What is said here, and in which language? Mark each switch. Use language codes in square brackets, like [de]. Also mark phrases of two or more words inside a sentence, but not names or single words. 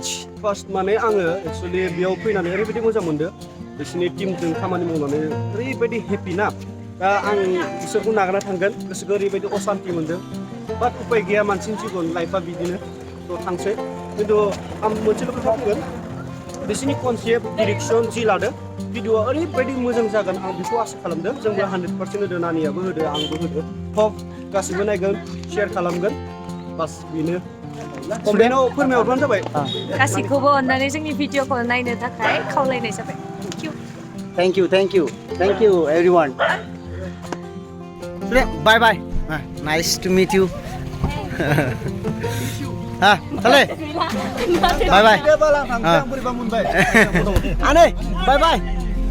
[brx] फार्स्ट माने आङो एक्सुवेलि बेयाव फैनानै ओरैबायदि मोजां मोनदों बिसोरनि टीमजों खामानि मावनानै ओरैबायदि हेपि ना दा आं बिसोरखौ नागारना थांगोन गोसोखौ ओरैबायदि असान्ति मोनदों बाट उपाय गैया मानसिनि जिबन लाइफआ बिदिनो थ' थांसै खिन्थु आं मोनसेल' खोथा बुंगोन बिसोरनि [en] concept direction [brx] जि लादों भिडिअआ ओरैबायदि मोजां जागोन आं बेखौ आसा खालामदों जोंबो 100% होदो नानियाबो होदो आंबो होदो हप गासिबो नायगोन शेयार खालामगोन बास बेनो कमेन्टआव फोरमायहरबानो जाबाय गासैखौबो अननानै जोंनि भिडिअखौ नायनो थाखाय खावलायनाय जाबाय [en] thank you everyone bye bye nice to meet you Sale bye bye ane bye bye